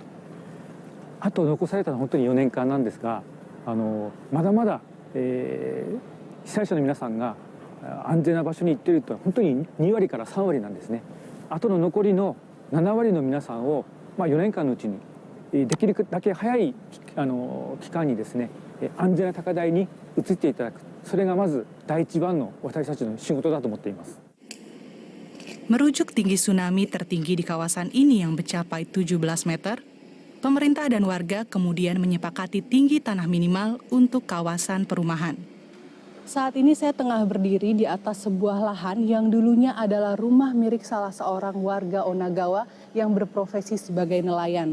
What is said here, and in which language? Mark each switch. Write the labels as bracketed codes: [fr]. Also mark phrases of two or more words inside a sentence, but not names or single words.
[ja] あと残されたのは本当に4年間なんですが、まだまだ、被災者の皆さんが安全な場所に行っているというのは本当に2割から3割なんですね。あとの残りの7割の皆さんを、4年間のうちにできるだけ早い期間にですね、安全な高台に移っていただく、それがまず第一番の私たちの仕事だと思っています。 [id] Merujuk tinggi tsunami tertinggi di kawasan ini yang mencapai 17 meter, pemerintah dan warga kemudian menyepakati tinggi tanah minimal untuk kawasan perumahan. Saat ini saya tengah berdiri di atas sebuah lahan yang dulunya adalah rumah milik salah seorang warga Onagawa yang berprofesi sebagai nelayan.